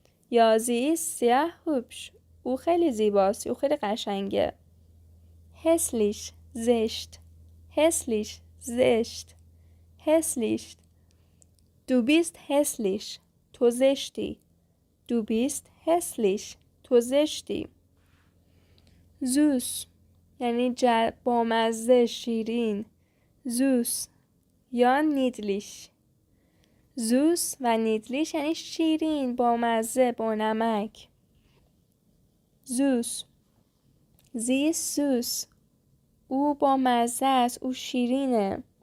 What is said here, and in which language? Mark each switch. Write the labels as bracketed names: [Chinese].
[Persian] یا [German] sie ist sehr hübsch [Persian] او خیلی زیباست، او خیلی قشنگه. hässlich زشت. hässlich زشت. [German] hässlich Du bist hässlich [Persian] تو زشتی. [German] Du bist hässlich [Persian] تو زشتی. süß یعنی بامزه، شیرین. [German] süß یا niedlich. [Persian] süß و niedlich یعنی شیرین، بامزه، با نمک. süß [German] Sie ist süß [Persian] او بامزه است، او شیرینه.